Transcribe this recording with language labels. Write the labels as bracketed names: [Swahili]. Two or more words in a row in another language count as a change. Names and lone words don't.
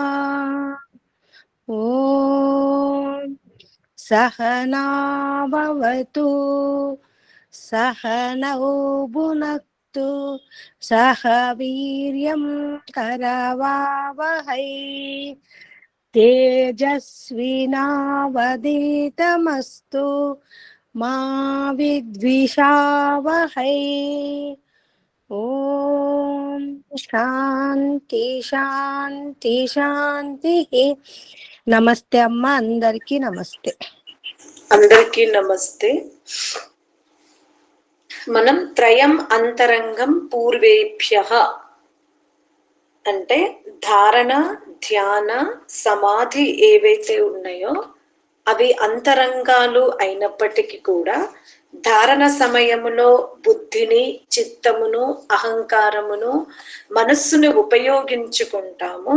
[Sanskrit] ॐ सहना भवतु सहनौ भुनक्तु सह वीर्यं करवावहै तेजस्विनावधीतमस्तु मा विद्विषावहै। ఓం శాంతి శాంతి శాంతి. [Telugu] నమస్తే అమ్మ, అందరికీ నమస్తే. అందరికీ నమస్తే. మనం [Sanskrit] త్రయం అంతరంగం పూర్వేభ్యః [Telugu] అంటే ధారణ, ధ్యాన, సమాధి ఏవైతే ఉన్నాయో అవి అంతరంగాలు అయినప్పటికీ కూడా ధారణ సమయములో బుద్ధిని, చిత్తమును, అహంకారమును, మనస్సును ఉపయోగించుకుంటాము.